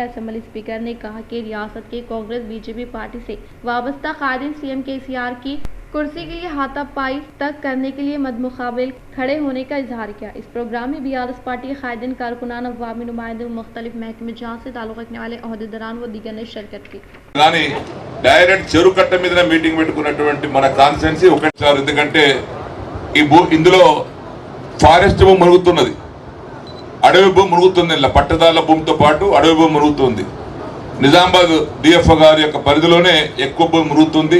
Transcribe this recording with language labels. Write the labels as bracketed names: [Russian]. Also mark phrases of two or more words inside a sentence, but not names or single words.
[Urdu] اسمبلی اسپیکر نے کہا کہ ریاست کے کانگریس BJP پارٹی سے وابستہ قائدین CM KCR کی کرسی کے لیے ہاتھا پائی تک کرنے کے لیے مدمقابل کھڑے ہونے کا اظہار کیا۔ اس پروگرام میں BRS پارٹی کے قائدین، کارکنان، عوامی نمائندے و مختلف محکمے جہاں سے تعلق رکھنے والے عہدیداران و دیگر نے شرکت کی۔ [Telugu] డైరెక్ట్ చెరువు కట్ట మీద మీటింగ్ పెట్టుకున్నటువంటి మన కాన్స్టిట్యున్సీ ఒకటి ఎందుకంటే ఇందులో ఫారెస్ట్ భూమి మురుగుతున్నది, అడవి భూమి మురుగుతుంది, ఇలా పట్టదారుల భూమితో పాటు అడవి భూమి మురుగుతుంది। నిజామాబాద్ DFO గారి యొక్క పరిధిలోనే ఎక్కువ భూమి మురుగుతుంది।